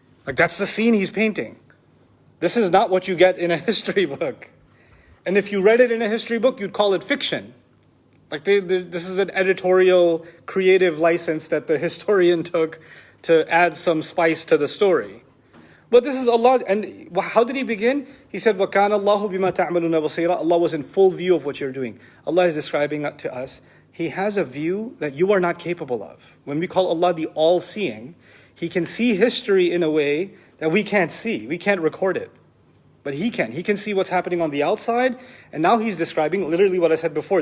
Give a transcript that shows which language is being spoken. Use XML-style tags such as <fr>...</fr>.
<en>Like that's the scene He's painting. This is not what you get in a history book. And if you read it in a history book, you'd call it fiction. Like this is an editorial, creative license that the historian took to add some spice to the story. But this is Allah, and how did He begin? He said,</en> <ar>وَكَانَ اللَّهُ بِمَا تَعْمَلُونَ بَصِيرًا.</ar> <en>Allah was in full view of what you're doing. Allah is describing to us, He has a view that you are not capable of. When we call Allah the all-seeing, He can see history in a way that we can't see. We can't record it. But He can. He can see what's happening on the outside. And now He's describing literally what I said before.</en>